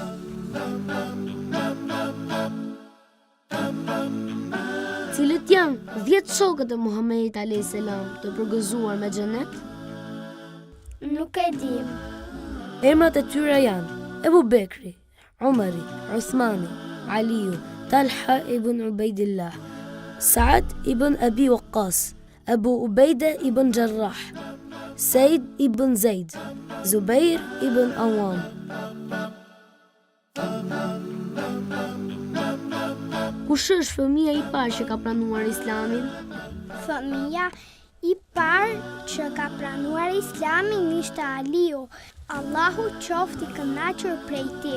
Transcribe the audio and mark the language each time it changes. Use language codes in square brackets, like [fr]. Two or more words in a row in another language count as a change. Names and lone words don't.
[sq] Cilët janë 10 shokët e Muhamedit a.s. të përgëzuar me xhenet? Nuk e di. Emrat e tyre janë Ebu Bekri, Umari, Uthmani, Aliu, Talha ibn Ubejdillah, Saad ibn Abi Waqqas, Abu Ubejde ibn Jarrah, Said ibn Zaid, Zubair ibn Awam. Kush është fëmia i parë që ka pranuar Islamin? Fëmia i parë që ka pranuar Islamin ishte Aliu. Allahu qoftë i kënaqur prej tij.